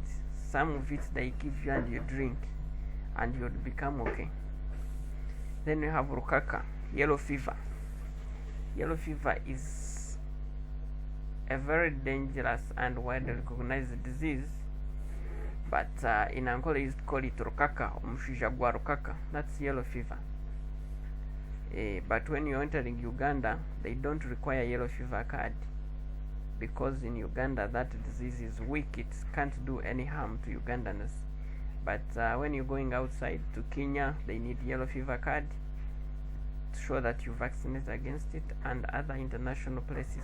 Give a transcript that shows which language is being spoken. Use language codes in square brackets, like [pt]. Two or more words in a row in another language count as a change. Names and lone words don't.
[en] Some of it they give you and you drink, and you will become okay. Then you have rukaka, yellow fever. Yellow fever is a very dangerous and widely recognized disease, but in Angola used to call it rukaka, [nyn] omushuja gwa rukaka. [en] That's yellow fever. But when you're entering Uganda, they don't require yellow fever card, because in Uganda that disease is weak. It can't do any harm to Ugandans. But when you're going outside to Kenya, they need yellow fever card to show that you vaccinate against it, and other international places.